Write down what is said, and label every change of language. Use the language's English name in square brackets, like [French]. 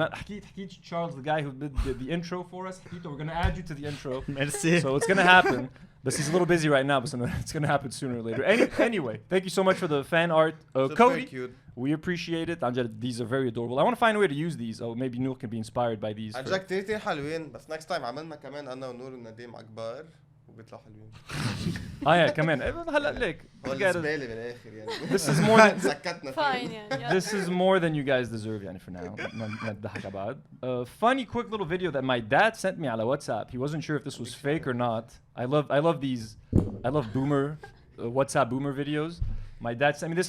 [Arabic] حكيت [English] Charles, the guy who did the intro for us. We're going to add you to the intro. [French] Merci. [English] So it's going to happen. But he's a little busy right now, but it's going to happen sooner or later. Anyway, thank you so much for the fan art. Cody, cute. we appreciate it. These are very adorable. I want to find a way to use these. Oh, maybe Nour can be inspired by these. [Arabic] عن جد كتير حلوين بس [English] next time [Arabic] عملنا كمان انا ونور ونديم على كبار وبيطلعوا حلوين. Yeah, كمان. هلا ليك. هو الزبالة بالاخر يعني. [English] This is more than [Arabic] سكتنا [English] Fine, [Arabic] فيه. [English] yeah. this is more than you guys deserve يعني for now. [Arabic] نضحك على بعض. [English] Funny quick little video that my dad sent me [Arabic] على [English] WhatsApp. He wasn't sure if this was fake or not. I love these. I love boomer WhatsApp boomer videos. My dad sent me this.